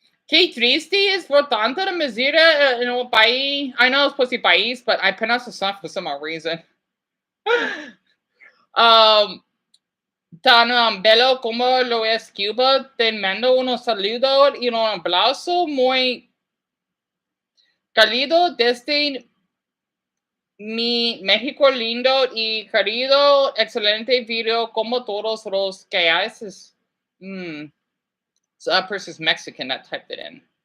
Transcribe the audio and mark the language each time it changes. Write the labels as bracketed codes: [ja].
[es] Qué triste es por tanto de mesura en un país. [en] I know it's supposed to be país, but I pronounce the song for some odd reason. [es] Tan bello como lo es Cuba. Te mando unos saludos y un abrazo muy cálido desde mi México lindo y querido. Excelente video como todos los que haces. [en] So that person's Mexican that typed it in.